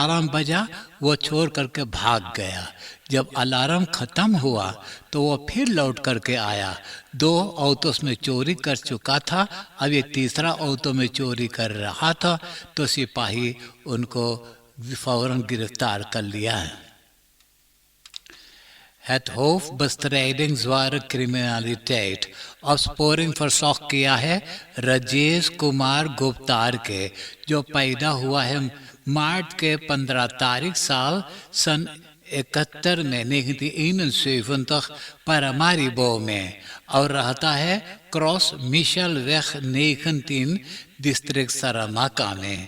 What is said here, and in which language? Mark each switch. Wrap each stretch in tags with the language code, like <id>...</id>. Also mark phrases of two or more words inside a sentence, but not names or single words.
<hns>अलार्म बजा, वो चोर करके भाग गया। जब अलार्म खत्म हुआ तो वो फिर लौट करके आया। 2 औरतों में चोरी कर चुका था, अब ये तीसरा औरतों में चोरी कर रहा था, तो सिपाही उनको फौरन गिरफ्तार कर लिया है।</hns> <nl>Het hoofdbestrijden zware criminaliteit opsporing verzocht</nl> <hns>किया है राजेश कुमार गुप्तार के, जो पैदा हुआ है मार्च के 15 तारीख साल सन 71 में 1971 Paramaribo में और रहता है क्रॉस मिशेल वेख 19 डिस्ट्रिक्ट सरामाका में।</hns>